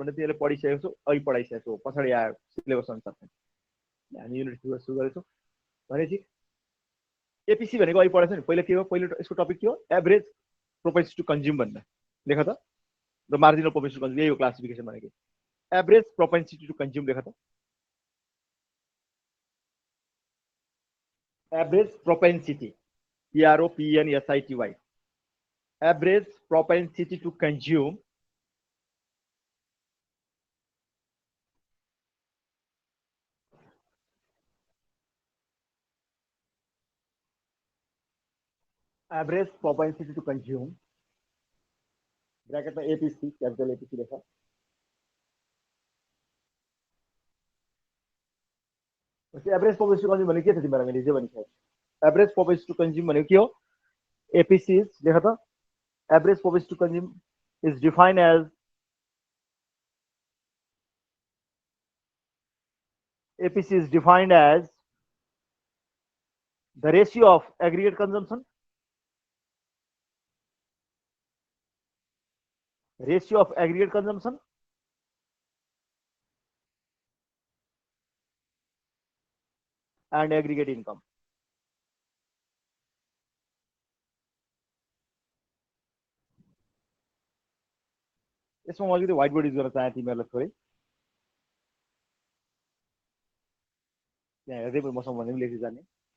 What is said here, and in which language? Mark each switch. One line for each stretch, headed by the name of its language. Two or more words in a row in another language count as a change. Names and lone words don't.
Nepali: भन्ने तिमीले पढिसकेको छौ अघि पढाइसकेको छौ पछाडि आयो सिलेबस अनुसार हामी युनिट सुरु गरेछौँ भनेपछि एपीसी भनेको अघि पढेछ नि पहिला के हो पहिलो यसको टपिक के हो
English: average propensity to consume
Nepali: भन्ने लेख त र
English: marginal propensity to consume
Nepali: यही हो क्लासिफिकेसन भनेको
English: average propensity to consume
Nepali: लेख त
English: average propensity PROPENSITY average propensity to consume average propensity to consume ब्रैकेट में APC कैपिटल APC लेखा
Nepali: वैसे
English: average propensity to consume
Nepali: भने के छ तिमीहरुलाई मैले जे भनिसके
English: average propensity to consume
Nepali: भनेको के हो
English: APC is
Nepali: लेख त
English: average propensity to consume is defined as APC is defined as the ratio of aggregate consumption and aggregate income.
Nepali: यसमा म अलिकति
English: white board use
Nepali: गर्न चाहे तिमीहरुलाई थोरै यहाँ हेर्दै मसँग भन्ने पनि लेख्दै जाने